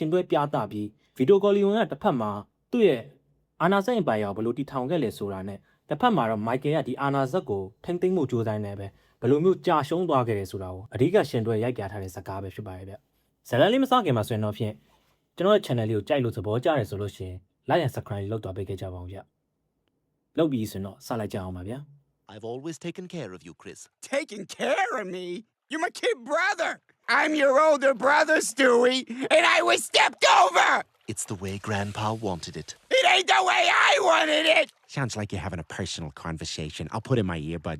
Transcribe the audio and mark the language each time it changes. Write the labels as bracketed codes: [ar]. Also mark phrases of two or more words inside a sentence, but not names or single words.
[my] ရှင်တွဲပြသပြီး Vito Corleone ကတစ်ဖက်မှာသူ့ရဲ့အာဏာစက်အပိုင်ရောဘယ်လိုတည်ထောင်ခဲ့လဲဆိုတာနဲ့တစ်ဖက်မှာတော့ Michael ကဒီအာဏာစက်ကိုထိမ့်သိမ်းမှုကြိုးစားနေပဲဘယ်လိုမျိုးကြာရှုံးသွားခဲ့တယ်ဆိုတာကိုအဓိကရှင်တွဲရိုက်ပြထားတဲ့ဇာတ်ကားပဲဖြစ်ပါတယ်ဗျဇာတ်လမ်းလေးမစခင်မှာဆိုရင်တော့ဖြင့်ကျွန်တော်ရဲ့ channel လေးကိုကြိုက်လို့သဘောကျတယ်ဆိုလို့ရှိရင် [en] like and subscribe [my] လုပ်သွားပေးခဲ့ကြပါဦးဗျလုပ်ပြီးဆိုတော့စလိုက်ကြအောင်ပါဗျာ [en] I've always taken care of you, Chris. Taking care of me? You're my kid brother. I'm your older brother, Stewie, and I was stepped over. It's the way Grandpa wanted it. It ain't the way I wanted it. Sounds like you're having a personal conversation. I'll put in my earbuds.